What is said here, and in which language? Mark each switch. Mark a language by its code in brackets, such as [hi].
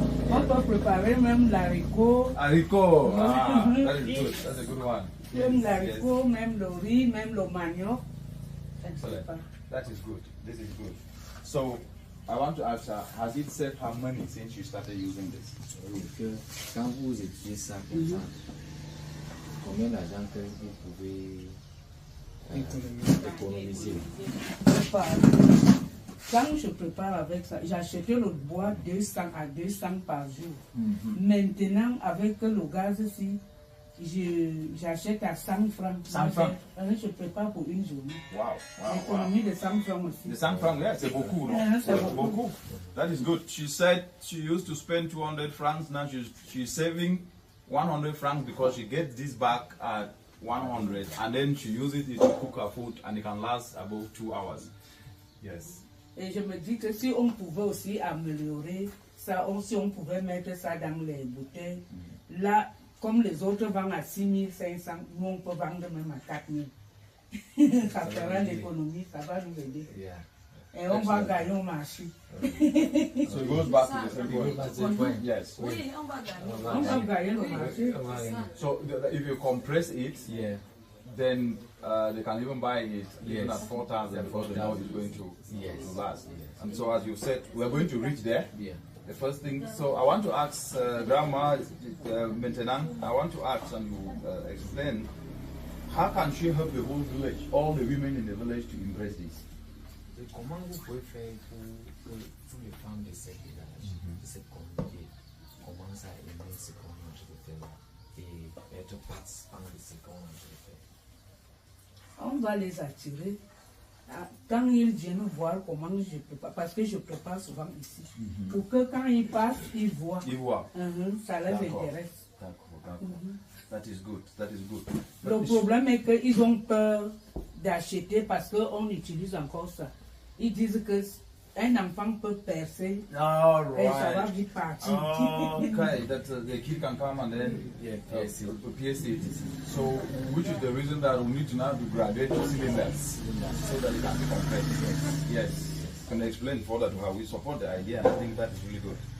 [fr] On peut préparer même l'haricot. [en] haricot. Ah, that is good. That's a good one. [fr] Même l'haricot, même le riz, même le manioc. [en] Excellent. That is good. This is good. So, I want to ask her, has it saved her money since you started using this? [fr] Oui, que quand vous utilisez ça comme ça, combien d'argent que vous pouvez économiser? Quand je prépare avec ça, j'achetais le bois 200 à 200 par jour. Maintenant, avec le gaz ici, j'achète à 100 francs. 100 francs? Je prépare pour une journée. [en] Wow, wow, [fr] L'économie de 100 francs aussi. [en] The 100 francs, yeah, [fr] c'est beaucoup, non? C'est beaucoup. [en] That is good. She said she used to spend 200 francs. Now she's saving 100 francs because she gets this back at 100, and then she uses it to cook her food, and it can last about 2 hours. Yes. [fr] Et je me dis que si on pouvait aussi améliorer ça, si on pouvait mettre ça dans les bouteilles, là, comme les autres vendent à 6500, nous on peut vendre même à 4000. Ça fera l'économie, ça va nous aider. [en] Yeah. [fr] Et on va gagner au marché. [en] So it goes back to the same point. Yes. [fr] Oui, on va gagner. On va gagner au marché. [en] So if you compress it, Yeah. then they can even buy it even Yes. at 4,000 because they know it's going to last. Yes. And so as you said, we're going to reach there. Yeah. The first thing, so I want to ask Grandma Maintenant, I want to ask and you explain, how can she help the whole village, all the women in the village to embrace this? [fr] Et comment vous pouvez faire pour que toutes les femmes de ce village, de cette communauté, commencent à aimer ce qu'on est en train de faire là et être participants de ce qu'on est en train de faire? On va les attirer. Quand ils viennent voir comment je prépare, parce que je prépare souvent ici, pour que quand ils passent, ils voient. Ils voient. Ça les D'accord. intéresse. D'accord, d'accord. [en] That is good, that is good. [fr] Le problème est qu'ils ont peur d'acheter parce qu'on utilise encore ça. Ils disent que un enfant peut percer [en] All [fr] et ça va [en] right. [fr] vite partir. [en] Okay, that the kid can come and then pierce it. So, which is the reason that we need to now do graduate cylinders so that it can be compressed. Yes. Can you explain further to her? We support the idea and I think that is really good.